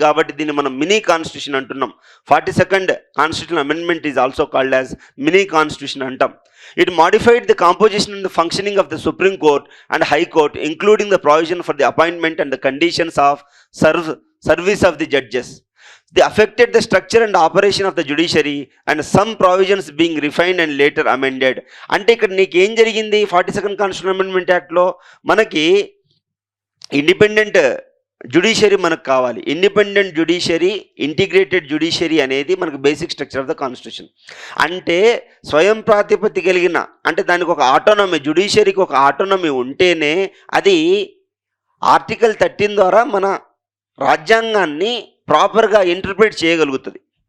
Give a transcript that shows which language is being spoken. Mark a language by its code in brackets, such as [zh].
[te] కాబట్టి దీన్ని మనం మినీ కాన్స్టిట్యూషన్ అంటున్నాం. [en] 42nd constitutional amendment is also called as mini constitution [te] అంటాం. [en] It modified the composition and the functioning of the supreme court and high court, including the provision for the appointment and the conditions of service of the judges. They affected the structure and operation of the judiciary and some provisions being refined and later amended. [te] అంటే ఇక్కడ నీకు ఏం జరిగింది? 42nd constitutional amendment యాక్ట్లో మనకి independent judiciary మనకు కావాలి. [en] independent judiciary, integrated judiciary [te] అనేది మనకు [en] Basic structure of the constitution. [te] అంటే స్వయం ప్రాతిపత్తి కలిగిన, అంటే దానికి ఒక ఆటోనమీ, జ్యుడిషియరీకి ఒక ఆటోనమీ ఉంటేనే అది ఆర్టికల్ 13 ద్వారా మన రాజ్యాంగాన్ని ప్రాపర్గా ఇంటర్ప్రిట్ చేయగలుగుతుంది.